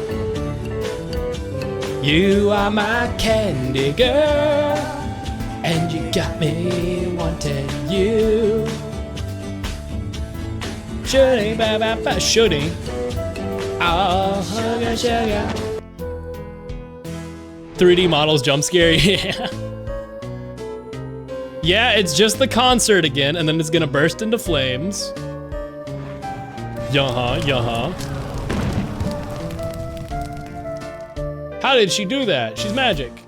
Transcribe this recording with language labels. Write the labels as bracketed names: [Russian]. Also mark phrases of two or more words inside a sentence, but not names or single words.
[English] you are my candy girl, and you got me wanting you. Shooty, ba ba ba, shooty. Oh, sugar, sugar. 3D models jump scare, yeah. Yeah, it's just the concert again, and then it's gonna burst into flames. Yeah. How did she do that? She's magic.